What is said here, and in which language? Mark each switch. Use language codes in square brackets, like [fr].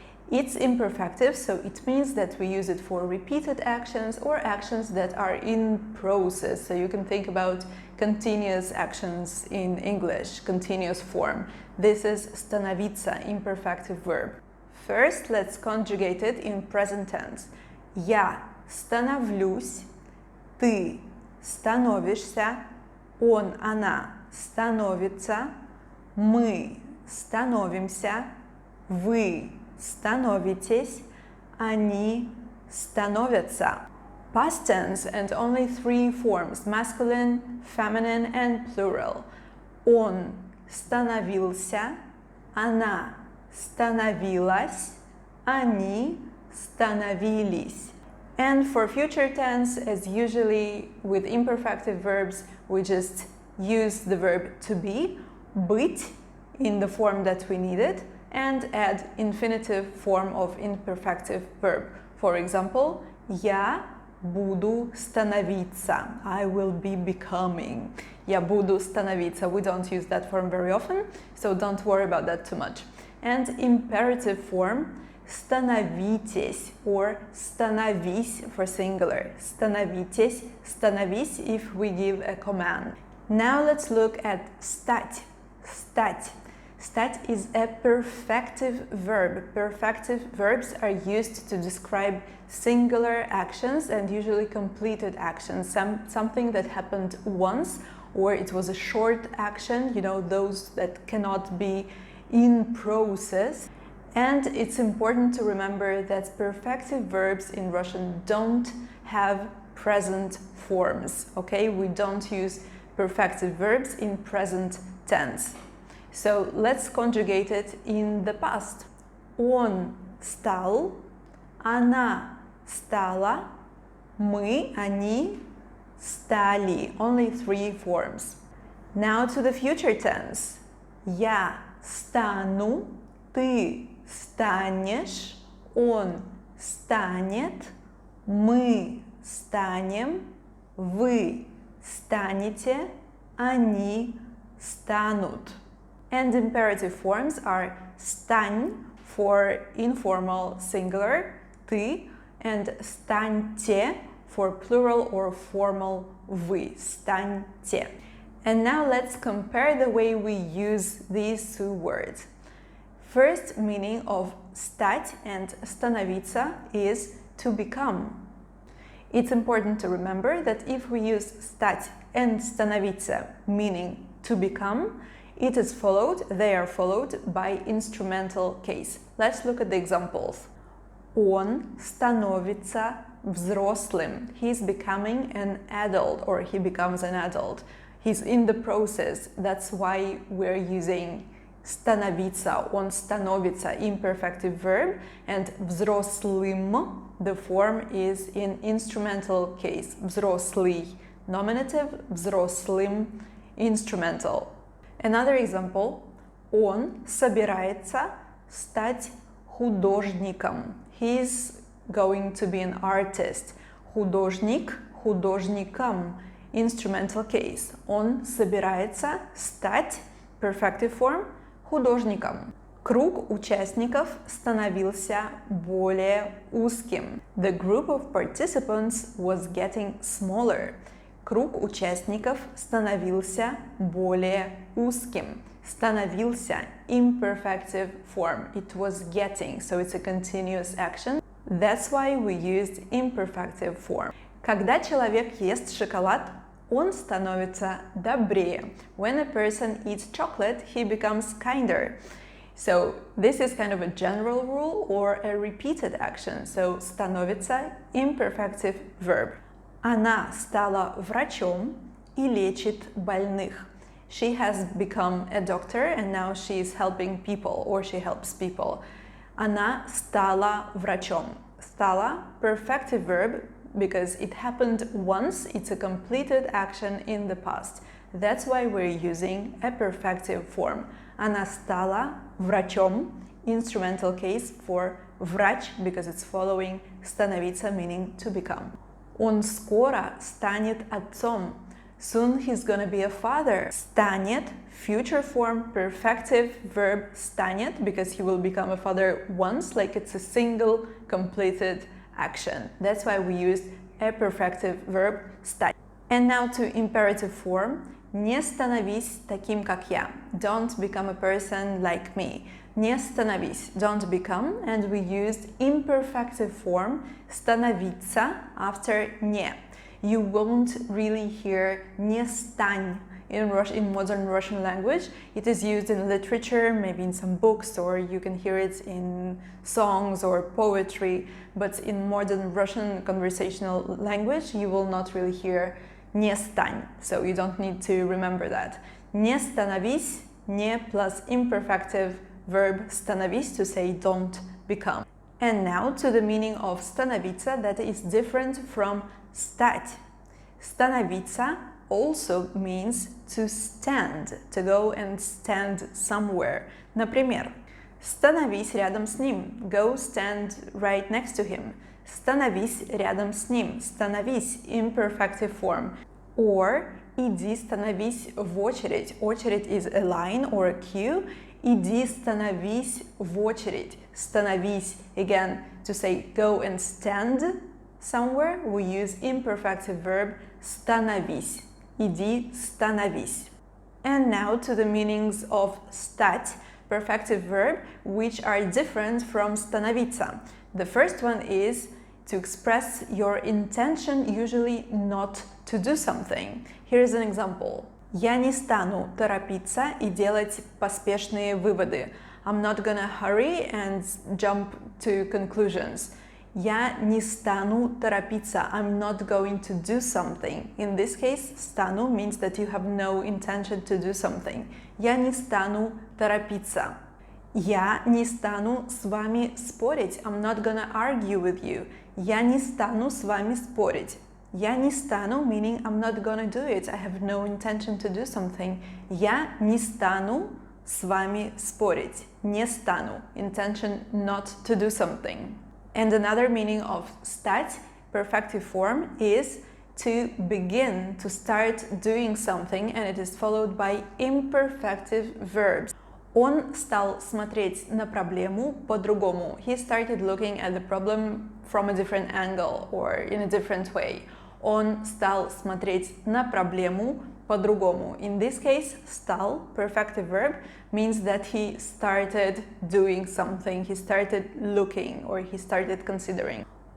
[en] It's imperfective, so it means that we use it for repeated actions or actions that are in process. So you can think about continuous actions in English, continuous form. This is становиться, imperfective verb. First, let's conjugate it in present tense. [ru] Я становлюсь, ты становишься, он, она становится, мы становимся, вы становитесь, они становятся. [en] Past tense and only three forms: masculine, feminine and plural. [ru] Он становился, она становилась, они становились. [en] And for future tense, as usually with imperfective verbs, we just use the verb to be, быть, in the form that we need it, and add infinitive form of imperfective verb. For example, [ru] я буду становиться. [en] I will be becoming. [ru] Я буду становиться. [en] We don't use that form very often, so don't worry about that too much. And imperative form, становитесь or становись for singular. Становитесь, становись if we give a command. Now let's look at стать. [ru] Стать. [en] Стать is a perfective verb. Perfective verbs are used to describe singular actions and usually completed actions. Something that happened once, or it was a short action, you know, those that cannot be in process. And it's important to remember that perfective verbs in Russian don't have present forms, okay? We don't use perfective verbs in present tense. So let's conjugate it in the past. [ru] Он стал, она стала, мы, они стали. [en] Only three forms. Now to the future tense. [ru] Я стану, ты станешь, он станет, мы станем, вы станете, они станут. [en] And imperative forms are стань for informal singular, ты, and станьте for plural or formal вы, станьте. And now let's compare the way we use these two words. First meaning of стать and становиться is to become. It's important to remember that if we use стать and становиться, meaning to become, they are followed by instrumental case. Let's look at the examples. [ru] Он становится взрослым. [en] He's becoming an adult, or he becomes an adult. He's in the process. That's why we're using становиться. [ru] Он становится, [en] imperfective verb, and взрослым, the form is in instrumental case. Взрослый, nominative, взрослым, instrumental. Another example. [ru] Он собирается стать художником. [en] He's going to be an artist. Художник, художником. Instrumental case. [ru] Он собирается стать, [en] perfective form, художником. [ru] Круг участников становился более узким. [en] The group of participants was getting smaller. [ru] Круг участников становился более узким. [en] Становился, imperfective form. It was getting, so it's a continuous action. That's why we used imperfective form. [ru] Когда человек ест шоколад, он становится добрее. [en] When a person eats chocolate, he becomes kinder. So this is kind of a general rule or a repeated action. So становится imperfective verb. [ru] Она стала врачом и лечит больных. [en] She has become a doctor and now she is helping people, or she helps people. [ru] Она стала врачом. [en] Стала, perfective verb, because it happened once, it's a completed action in the past. That's why we're using a perfective form. [ru] Она стала врачом, [en] instrumental case for врач, because it's following становиться, meaning to become. [ru] Он скоро станет отцом. [en] Soon he's gonna be a father. Станет, future form, perfective verb станет, because he will become a father once, like it's a single completed action. That's why we used a perfective verb стать. And now to imperative form. [ru] Не становись таким, как я. [en] Don't become a person like me. [ru] Не становись, [en] don't become, and we used imperfective form становиться after не. You won't really hear не стань in modern Russian language. It is used in literature, maybe in some books, or you can hear it in songs or poetry, but in modern Russian conversational language, you will not really hear не стань, so you don't need to remember that. [ru] Не становись, [en] не plus imperfective verb становись to say don't become. And now to the meaning of становиться that is different from стать. Становиться also means to stand, to go and stand somewhere. [ru] Например, становись рядом с ним, [en] go stand right next to him. [ru] Становись рядом с ним, становись, [en] imperfective form. [ru] Or иди становись в очередь. [en] Очередь is a line or a queue. [ru] Иди становись в очередь. [en] Становись, again, to say go and stand somewhere, we use imperfective verb становись. [ru] Иди становись. [en] And now to the meanings of стать, perfective verb, which are different from становиться. The first one is to express your intention, usually not to do something. Here is an example. [ru] Я не стану торопиться и делать поспешные выводы. [en] I'm not gonna hurry and jump to conclusions. [ru] Я не стану торопиться. [en] I'm not going to do something. In this case, стану means that you have no intention to do something. [ru] Я не стану торопиться. Я не стану с вами спорить. [en] I'm not gonna argue with you. [ru] Я не стану с вами спорить. Я не стану, [en] meaning I'm not gonna do it. I have no intention to do something. [ru] Я не стану с вами спорить. Не стану. [en] Intention not to do something. And another meaning of стать, perfective form, is to begin, to start doing something, and it is followed by imperfective verbs. [ru] Он стал смотреть на проблему по-другому. [en] He started looking at the problem from a different angle or in a different way. [ru] Он стал смотреть на проблему по-другому. [en] In this case, стал, perfective verb, means that he started doing something, he started looking or he started considering.